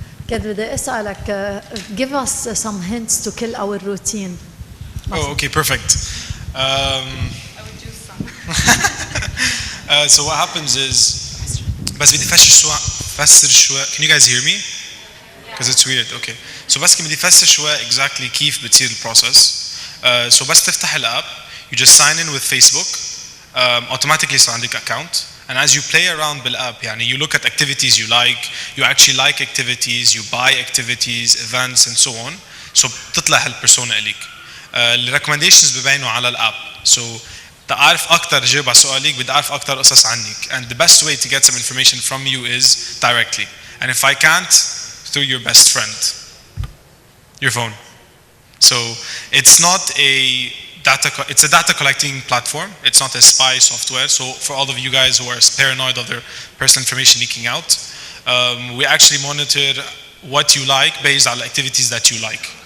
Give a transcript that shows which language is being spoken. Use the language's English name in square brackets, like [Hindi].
[Arabic] كنت بدي أسألك [English] give us some hints to kill our routine. Oh, okay, perfect. I would choose some. So what happens is [Arabic] بس بدي فسر شوي. [English] Can you guys hear me? Because it's weird. Okay. [Arabic] So بس بدي فسر شوي [English] exactly [Arabic] كيف بتصير البروسس. [English] So [Arabic] بس تفتح الاب [English] you just sign in with Facebook automatically [Arabic] صار عندك [English] account. And as you play around بالapp يعني you look at activities you like, you actually like activities, you buy activities, events and so on. [Arabic] So بتطلع هالبرسونا إليك. الريكومنديشنز ببينوا على الاب. So تعرف أكتر جاوب على سؤالك بدي أعرف أكتر قصص عنك. [English] And the best way to get some information from you is directly. And if I can't, through your best friend, your phone. So it's not it's a data collecting platform. It's not a spy software. So for all of you guys who are paranoid of their personal information leaking out, we actually monitor what you like based on the activities that you like.